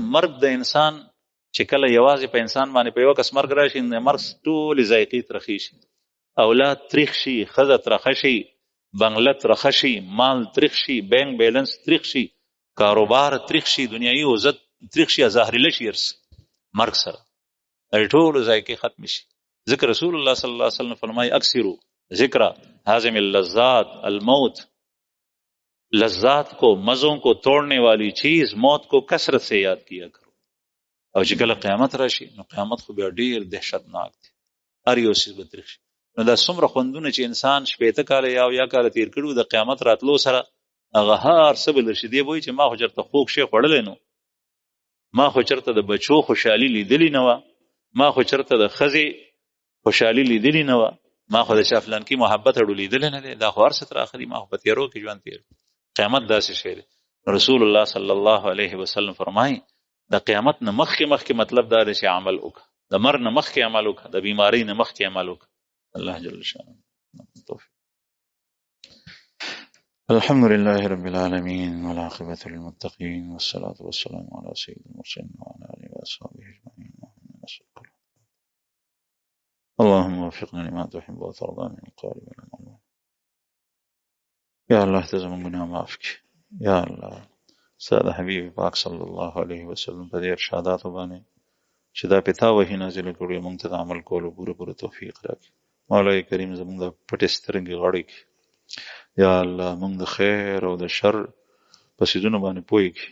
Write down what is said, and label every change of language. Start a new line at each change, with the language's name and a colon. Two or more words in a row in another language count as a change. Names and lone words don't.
Pashto: مرګ د انسان چې کله یوازې په انسان باندې په یو کس مرګ راشي مرګ ټولې ذایقې ترخې شي اولاد تریخ شي ښځه ترخه شي بنګله ترخه شي مال تریخ شي
English: bank balance
Pashto: تریخ شي کاروبار تریخ شي دنیایي عزت تریخ شي ظاهري شي مرګ سره ټولې ذایقې ختم شي ذکر
Arabic: رسول الله صلی الله علیه وسلم
Pashto: فرمایي
Arabic: اکثروا ذکر هاضم اللذات الموت
Urdu: لذات کو مزوں کو توڑنے والی چیز موت کو کثرت سے یاد کیا کرو
Pashto: او چې کله قیامت راشي نو قیامت خو بیا ډیر دهشتناک دی هر یو څیز به تریخ شي نو دا څومره خوندونه چې انسان شپېته کاله یا کاله تیر کړي د قیامت راتلو سره هغه هر څه به درشي دی وایي چې ما خو چېرته خوږ شی خوړلی نو ما خو چېرته د بچو خوشحالي لیدلې نه وه ما خو چېرته د ښځې خوشحالي لیدلې نه وه ما خو د چا فلانکي محبت اړو لیدلی نه دی دا خو هر څه تر آخري ما خو په تیرو کې ژوند تیر قیامت داسې شی دی
Arabic: رسول الله صلی الله علیه وسلم
Pashto: فرمایي د قیامت نه مخکې مطلب دا دی چې عمل وکړه، د مرګ نه مخکې عمل وکړه، د بیماری نه مخکې عمل وکړه. الله جل شانه توفیق.
Arabic: الحمد لله رب العالمين والعاقبة للمتقين والصلاة والسلام على سيد المرسلين وعلى آله وأصحابه أجمعين. اللهم وفقنا لما تحب وترضى من القول والعمل.
Pashto: یا الله ته زموږ ګناه معاف کړي. یا الله ستا د حبیب پاک
Arabic: صلی الله علیه وسلم
Pashto: په دې ارشاداتو باندې چې دا په تا وحي نازله کړې موږ ته د عمل کولو پوره توفیق راکړي. مولا کریم زموږ د پټې سترګې غړې کړي. یا الله موږ د خیر او د شر په څیزونو باندې پوه کړي.